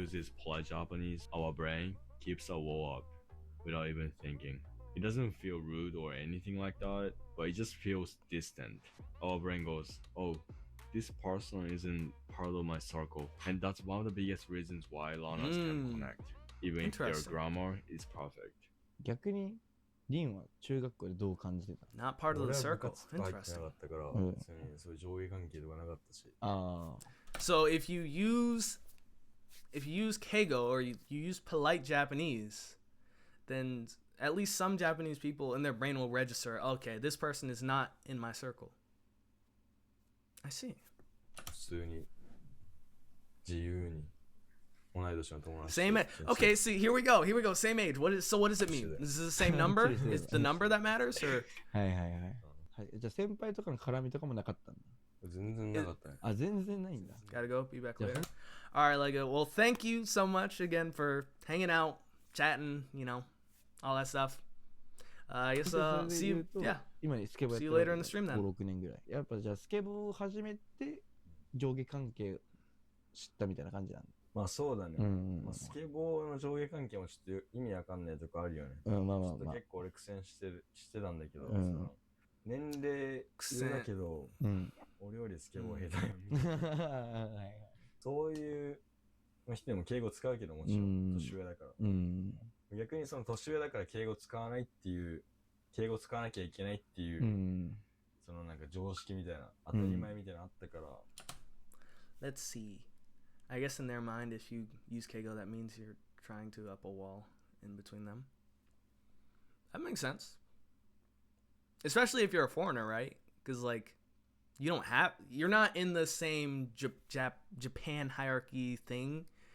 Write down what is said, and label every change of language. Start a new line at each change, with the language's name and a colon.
English: uses polite Japanese, our brain keeps a wall up without even thinking. It doesn't feel rude or anything like that, but it just feels distant. Our brain goes, oh, this person isn't part of my circle. And that's one of the biggest reasons why learners can connect, even if their grammar is perfect.
Japanese: 逆にリンは中学校でどう感じてた？
English: Not part of the circle.
Japanese: 俺は部活入ってなかったから、別にそういう上下関係とかなかったし。
English: So if you use keigo or you use polite Japanese, then at least some Japanese people in their brain will register, okay, this person is not in my circle. I see.
Japanese: 普通に自由に同い年の友達。
English: Same age. Okay, see, here we go. Same age. What does it mean? Is this the same number? Is it the number that matters, or?
Japanese: はいはいはい。はい、じゃあ先輩とかの絡みとかもなかったんだ。全然なかったね。あ、全然ないんだ。
English: Gotta go. Be back later. All right, Lego. Well, thank you so much again for hanging out, chatting, you know, all that stuff. I guess see you. Yeah.
Japanese: 今スケボーやって
English: See you later in the stream then.
Japanese: 5、6年ぐらい。やっぱじゃあスケボーを始めて上下関係知ったみたいな感じなんだ。まあそうだね。まあ、スケボーの上下関係もちょっと意味わかんないとこあるよね。まあまあまあ。ちょっと結構俺苦戦してたんだけど、その年齢上だけど、俺よりスケボー下手よみたいな。そういう人でも敬語使うけどもちろん年上だから。逆にその年上だから敬語使わないっていう、敬語使わなきゃいけないっていう、そのなんか常識みたいな、当たり前みたいなのあったから。
English: Let's see. I guess in their mind, if you use keigo, that means you're trying to up a wall in between them. That makes sense. Especially if you're a foreigner, right? Because, like, you're not in the same Japan hierarchy thing.